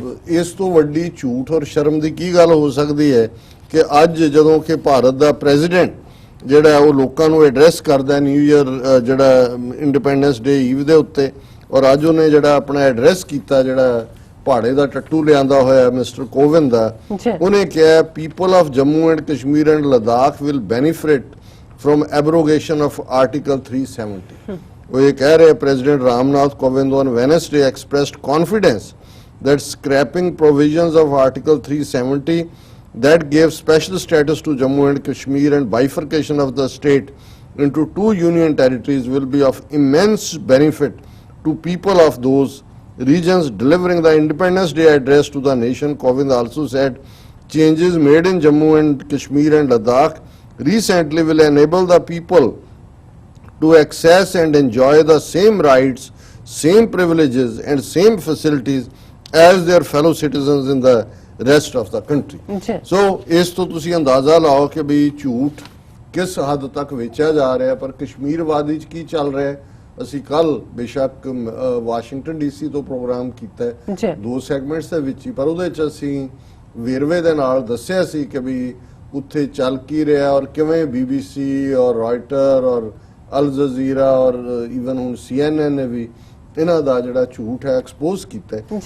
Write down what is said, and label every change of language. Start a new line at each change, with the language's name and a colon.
Punjabi: ਇਸ ਤੋਂ ਵੱਡੀ ਝੂਠ ਔਰ ਸ਼ਰਮ ਦੀ ਕੀ ਗੱਲ ਹੋ ਸਕਦੀ ਹੈ ਕਿ ਅੱਜ ਜਦੋਂ ਕਿ ਭਾਰਤ ਦਾ ਪ੍ਰੈਜ਼ੀਡੈਂਟ ਜਿਹੜਾ ਉਹ ਲੋਕਾਂ ਨੂੰ ਐਡਰੈਸ ਕਰਦਾ ਨਿਊ ਈਅਰ ਜਿਹੜਾ ਇੰਡੀਪੈਂਡੈਂਸ ਡੇ ਈਵ ਦੇ ਉੱਤੇ ਔਰ ਅੱਜ ਉਹਨੇ ਜਿਹੜਾ ਆਪਣਾ ਐਡਰੈਸ ਕੀਤਾ ਜਿਹੜਾ ਪਹਾੜੇ ਦਾ ਟੱਟੂ ਲਿਆਂਦਾ ਹੋਇਆ ਮਿਸਟਰ ਕੋਵਿੰਦ ਦਾ ਉਹਨੇ ਕਿਹਾ people of Jammu and Kashmir and Ladakh will benefit
English: from abrogation of Article 370.
Hindi: वो ये कह रहे
English: President Ramnath Kovind on Wednesday expressed confidence that scrapping provisions of Article 370 that gave special status to Jammu and Kashmir and bifurcation of the state into 2 union territories will be of immense benefit to people of those regions. Delivering the Independence Day address to the nation, Kovind also said changes made in Jammu and Kashmir and Ladakh recently will enable the people to access and enjoy the same rights, same privileges and same facilities as their fellow citizens in the rest of the country.
Punjabi: So ਇਸ ਤੋਂ ਤੁਸੀਂ ਅੰਦਾਜ਼ਾ ਲਾਓ ਕਿ ਵੀ ਝੂਠ ਕਿਸ ਹੱਦ ਤੱਕ ਵੇਚਿਆ ਜਾ ਰਿਹਾ ਪਰ ਕਸ਼ਮੀਰ ਵਾਦੀ 'ਚ ਕੀ ਚੱਲ ਰਿਹਾ ਹੈ। ਅਸੀਂ ਕੱਲ ਬੇਸ਼ੱਕ ਵਾਸ਼ਿੰਗਟਨ ਡੀਸੀ ਤੋਂ ਪ੍ਰੋਗਰਾਮ ਕੀਤਾ 2 ਸੈਗਮੈਂਟਸ ਦੇ ਵਿੱਚ ਹੀ ਪਰ ਉਹਦੇ 'ਚ ਅਸੀਂ ਵੇਰਵੇ ਦੇ ਨਾਲ ਦੱਸਿਆ ਸੀ ਕਿ ਵੀ ਉੱਥੇ ਚੱਲ ਕੀ ਰਿਹਾ ਔਰ ਕਿਵੇਂ BBC ਔਰ ਰਾਇਟਰ ਔਰ ਅਲ ਜਜ਼ੀਰਾ ਔਰ ਈਵਨ ਹੁਣ CNN ਨੇ ਵੀ ਇਹਨਾਂ ਦਾ ਜਿਹੜਾ ਝੂਠ ਹੈ ਐਕਸਪੋਜ਼ ਕੀਤਾ।